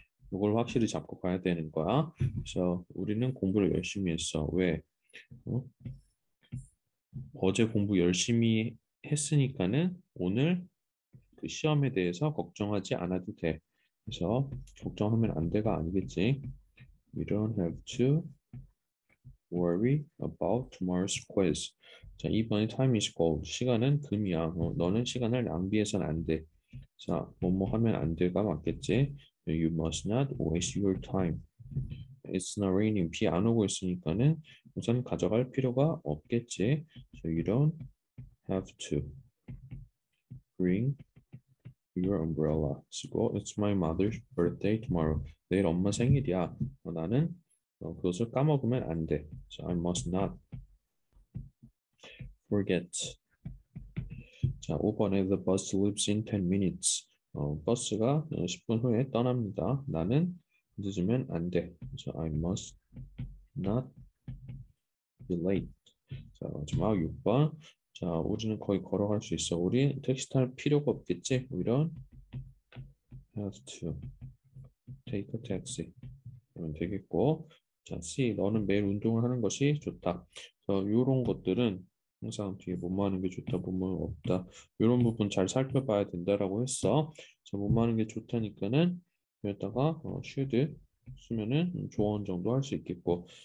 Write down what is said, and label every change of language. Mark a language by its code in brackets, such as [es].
[ko] 이걸 확실히 잡고 가야 되는 거야. 그래서 우리는 공부를 열심히 했어. 왜? 어? 어제 공부 열심히 했으니까는 오늘 그 시험에 대해서 걱정하지 않아도 돼. 그래서 걱정하면 안 돼가 아니겠지. [en] You don't have to worry about tomorrow's quiz. [ko] 자, 2번이 [en] time is gold. [ko] 시간은 금이야. 너는 시간을 낭비해서는 안 돼. 자, 뭐뭐 하면 안 돼가 맞겠지? [en] You must not waste your time. It's not raining. [ko] 비 안 오고 있으니까는 우선 가져갈 필요가 없겠지. [en] So you don't have to bring your umbrella. [ko] 쓰고 [en] It's my mother's birthday tomorrow. [ko] 내일 엄마 생일이야. 나는 그것을 까먹으면 안 돼. [en] So I must not forget. [ko] 자, 5번에 [en] The bus leaves in 10 minutes. [ko] 버스가 10분 후에 떠납니다. 나는 늦으면 안 돼. [en] So I must not be late. [ko] 자, 마지막 6번. 자, 우리는 거의 걸어갈 수 있어. 우리 택시 탈 필요가 없겠지? [en] We don't have to take a taxi. [ko] 하면 되겠고. 자, C. 너는 매일 운동을 하는 것이 좋다. 자, 이런 것들은 항상 뒤에 뭐뭐 하는 게 좋다, 뭐뭐 없다. 이런 부분 잘 살펴봐야 된다라고 했어. 자, 뭐뭐 하는 게 좋다니까는 여기다가 should 쓰면은 조언 정도 할 수 있겠고.